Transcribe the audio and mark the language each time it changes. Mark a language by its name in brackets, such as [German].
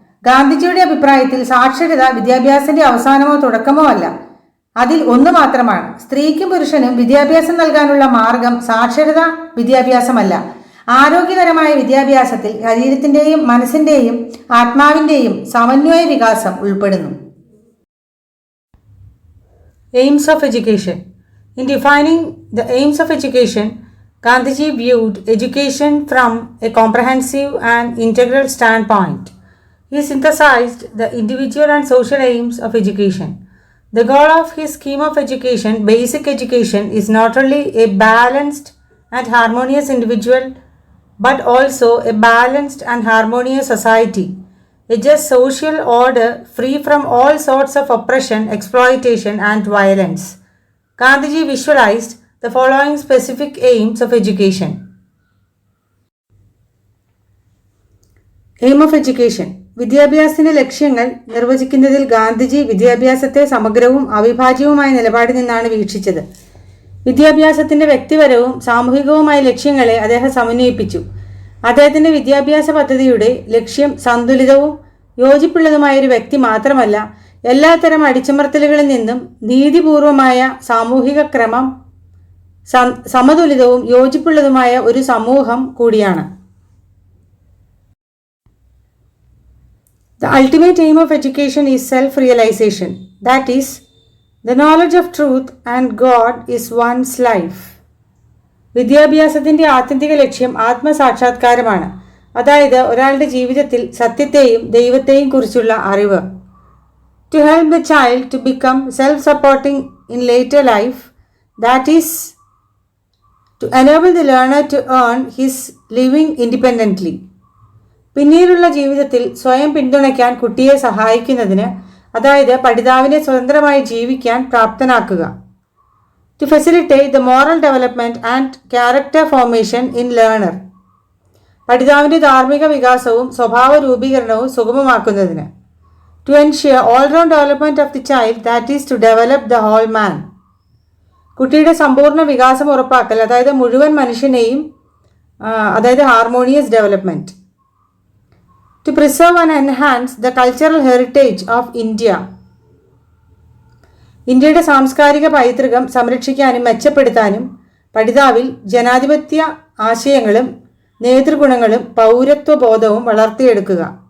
[Malayalam] ഗാന്ധിജിയുടെ അഭിപ്രായത്തിൽ സാക്ഷരത വിദ്യാഭ്യാസത്തിന്റെ അവസാനമോ തുടക്കമോ അല്ല, അതിൽ ഒന്ന് മാത്രമാണ്. സ്ത്രീക്കും പുരുഷനും വിദ്യാഭ്യാസം നൽകാനുള്ള മാർഗം സാക്ഷരത വിദ്യാഭ്യാസമല്ല. ആരോഗ്യകരമായ വിദ്യാഭ്യാസത്തിൽ ശരീരത്തിന്റെയും മനസ്സിന്റെയും ആത്മാവിന്റെയും സമന്വയ വികാസം ഉൾപ്പെടുന്നു. [English] Aims of education. In defining the aims of education, Gandhiji viewed education from a comprehensive and integral standpoint. He synthesized the individual and social aims of education. The goal of his scheme of education, basic education, is not only a balanced and harmonious individual, but also a balanced and harmonious society, a just social order free from all sorts of oppression, exploitation, and violence. Gandhiji visualized the following specific aims of education. Aim of education. [Malayalam] വിദ്യാഭ്യാസത്തിന്റെ ലക്ഷ്യങ്ങൾ നിർവചിക്കുന്നതിൽ ഗാന്ധിജി വിദ്യാഭ്യാസത്തെ സമഗ്രവും അവിഭാജ്യവുമായ നിലപാടിൽ നിന്നാണ് വീക്ഷിച്ചത്. വിദ്യാഭ്യാസത്തിന്റെ വ്യക്തിപരവും സാമൂഹികവുമായ ലക്ഷ്യങ്ങളെ അദ്ദേഹം സമന്വയിപ്പിച്ചു. അദ്ദേഹത്തിന്റെ വിദ്യാഭ്യാസ പദ്ധതിയുടെ ലക്ഷ്യം സന്തുലിതവും യോജിപ്പുള്ളതുമായ ഒരു വ്യക്തി മാത്രമല്ല, എല്ലാത്തരം അടിച്ചമർത്തലുകളിൽ നിന്നും നീതിപൂർവമായ സാമൂഹിക ക്രമം, സമതുലിതവും യോജിപ്പുള്ളതുമായ ഒരു സമൂഹം കൂടിയാണ്. [English] The ultimate aim of education is self-realization. That is, the knowledge of truth and God is one's life. [Malayalam] വിദ്യാഭ്യാസത്തിന്റെ ആത്യന്തിക ലക്ഷ്യം ആത്മസാക്ഷാത്കാരമാണ്. അതായത് ഒരാളുടെ ജീവിതത്തിൽ സത്യത്തെയും ദൈവത്തെയും കുറിച്ചുള്ള അറിവ്. [English] To help the child to become self-supporting in later life, that is, to enable the learner to earn his living independently. [Malayalam] പിന്നീടുള്ള ജീവിതത്തിൽ സ്വയം പിന്തുണയ്ക്കാൻ കുട്ടിയെ സഹായിക്കുന്നതിന്, അതായത് പഠിതാവിനെ സ്വതന്ത്രമായി ജീവിക്കാൻ പ്രാപ്തനാക്കുക. [English] To facilitate the moral development and character formation in learner. [Malayalam] പഠിതാവിന്റെ ധാർമ്മിക വികാസവും സ്വഭാവ രൂപീകരണവും സുഗമമാക്കുന്നതിന്. [English] To ensure all-round development of the child, that is, to develop the whole man. [Malayalam] കുട്ടിയുടെ സമ്പൂർണ്ണ വികാസം ഉറപ്പാക്കൽ, അതായത് മുഴുവൻ മനുഷ്യനെയും, അതായത് [English] Harmonious development. To preserve and enhance the cultural heritage of India. [Malayalam] ഇന്ത്യയുടെ സാംസ്കാരിക പൈതൃകം സംരക്ഷിക്കാനും മെച്ചപ്പെടുത്താനും പഠിതാവിൽ ജനാധിപത്യ ആശയങ്ങളും നേതൃഗുണങ്ങളും പൗരത്വബോധവും വളർത്തിയെടുക്കുക.